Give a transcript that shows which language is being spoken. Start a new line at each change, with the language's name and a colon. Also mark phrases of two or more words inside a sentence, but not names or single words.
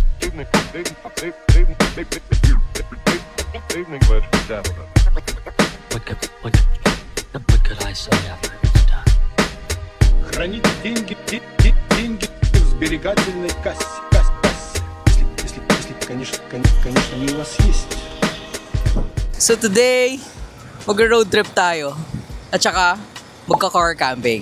English: What could I say after it's done?
Russian: Хранить деньги в сберегательной кассе. Если, конечно, они у вас есть.
English: So today,
Filipino: mag-road trip tayo. At saka, magka-car camping.